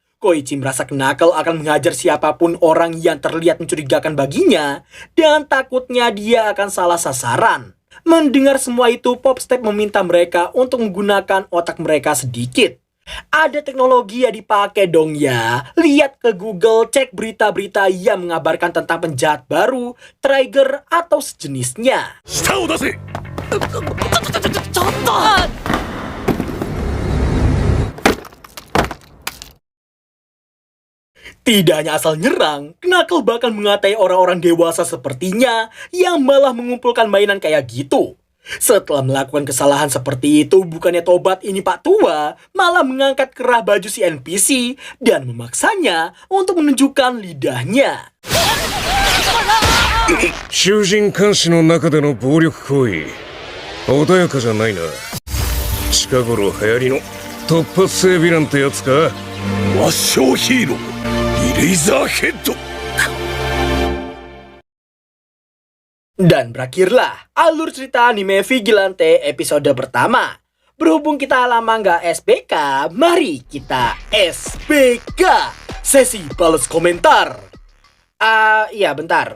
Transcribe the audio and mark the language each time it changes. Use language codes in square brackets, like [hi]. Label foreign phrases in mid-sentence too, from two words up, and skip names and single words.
[id] Koichi merasa Knuckle akan menghajar siapapun orang yang terlihat mencurigakan baginya dan takutnya dia akan salah sasaran. Mendengar semua itu, Popstep meminta mereka untuk menggunakan otak mereka sedikit. Ada teknologi yang dipakai dong ya. Lihat ke Google, cek berita-berita yang mengabarkan tentang penjahat baru, trigger, atau sejenisnya. [ja] 舌を出せ。ちょっと。 [id] Tidak hanya asal nyerang, Knuckle bahkan mengatai orang-orang dewasa sepertinya yang malah mengumpulkan mainan kayak gitu. Setelah melakukan kesalahan seperti itu, bukannya tobat ini Pak Tua, malah mengangkat kerah baju si NPC dan memaksanya untuk menunjukkan lidahnya. [ja] 囚人監視の中での暴力行為、穏やかじゃないな。近頃流行りの突発性ヴィランってやつか。抹消ヒーロー、イレイザーヘッド。 [id] Dan berakhirlah alur cerita anime Vigilante episode pertama. Berhubung kita lama nggak SBK, mari kita SBK. Sesi balas komentar. Iya bentar.